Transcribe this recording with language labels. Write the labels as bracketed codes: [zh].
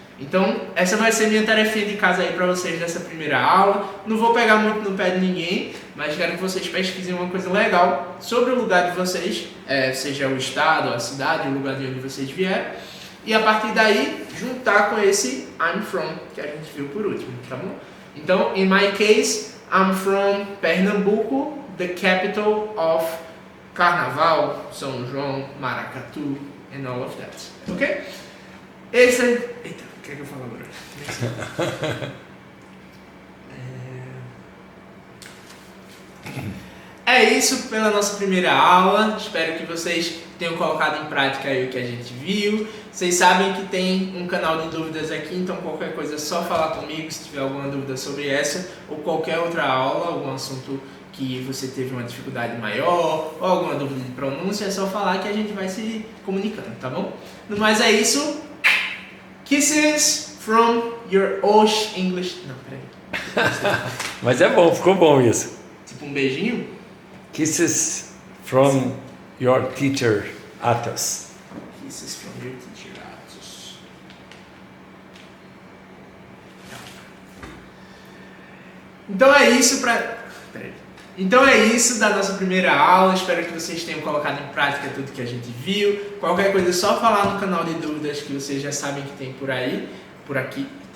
[pt] Então, essa vai ser minha tarefinha de casa aí para vocês nessa primeira aula. Não vou pegar muito no pé de ninguém, mas quero que vocês pesquisem uma coisa legal sobre o lugar de vocês, seja o estado, a cidade, o lugar de onde vocês vieram. E a partir daí, juntar com esse [en] I'm from, [pt] que a gente viu por último, tá bom? Então, [en] in my case, I'm from Pernambuco, the capital of Carnaval, São João, Maracatu, and all of that. [pt] Ok? Esse é... Eita, o que é que eu falo agora? É isso pela nossa primeira aula. Espero que vocês tenham colocado em prática aí o que a gente viu. Vocês sabem que tem um canal de dúvidas aqui, então qualquer coisa é só falar comigo se tiver alguma dúvida sobre essa ou qualquer outra aula, algum assunto que você teve uma dificuldade maior ou alguma dúvida de pronúncia, é só falar que a gente vai se comunicando, tá bom? No mais é isso. [en] Kisses from your Osh English... [pt] Não, peraí. Mas é bom, ficou bom isso. Tipo um beijinho? [en] Kisses from your teacher, Atos. Kisses from your teacher, Atos. [pt] Então é isso Então é isso da nossa primeira aula. Espero que vocês tenham colocado em prática tudo que a gente viu. Qualquer coisa é só falar no canal de dúvidas que vocês já sabem que tem por aí, por aqui.